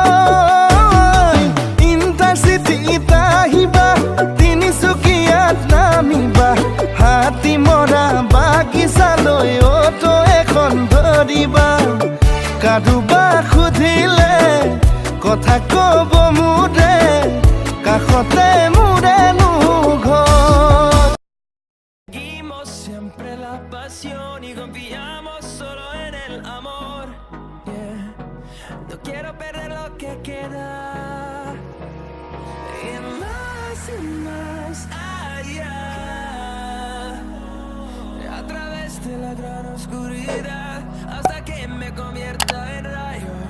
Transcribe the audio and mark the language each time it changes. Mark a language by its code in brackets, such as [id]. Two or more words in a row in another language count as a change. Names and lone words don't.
[as] ইণ্টাৰচিটিত আহিবা তিনিচুকীয়াত নামিবা হাতী মৰা বাগিচালৈ অটো এখন ধৰিবা কাৰোবা সুধিলে কথা কব মোৰে কাষতে মোৰে [es] y confiamos solo en el amor. No quiero perder lo que queda. Y más allá, a través de la gran oscuridad, hasta que me convierta en rayos.